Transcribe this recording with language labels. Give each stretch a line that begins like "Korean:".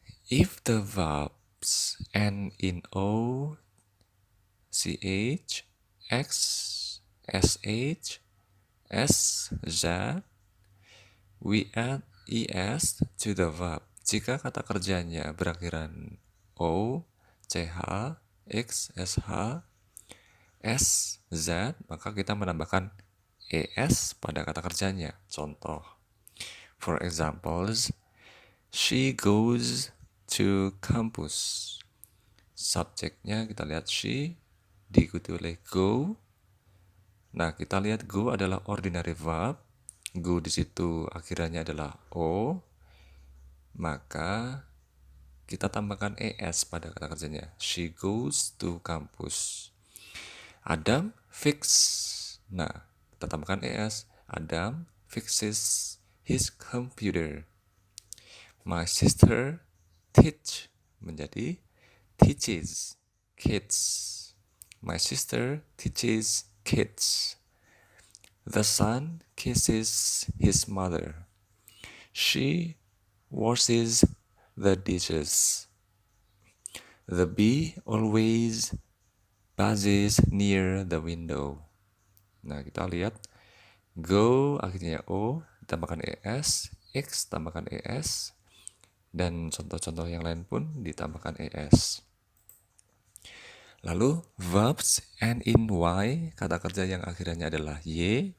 English: If the verbs end in o, ch, x, sh, s, z, we add es to the verb.
Indonesian: Jika kata kerjanya berakhiran o, ch, x, sh, s, z, maka kita menambahkan es pada kata kerjanya. Contoh,
English: for examples, she goes to campus.
Indonesian: Subjeknya kita lihat she, diikuti oleh go. Nah, kita lihat go adalah ordinary verb. Go di situ akhirannya adalah o. Maka kita tambahkan es pada kata kerjanya.
English: She goes to campus. Adam fix.
Indonesian: Nah, kita tambahkan es.
English: Adam fixes his computer. My sister teach menjadi teaches kids. My sister teaches kids. The son kisses his mother. She washes the dishes. The bee always buzzes near the window.
Indonesian: Nah, kita lihat go akhirnya o, ditambahkan es, x tambahkan es, dan contoh-contoh yang lain pun ditambahkan es. Lalu
English: verbs end in y,
Indonesian: kata kerja yang akhirnya adalah y.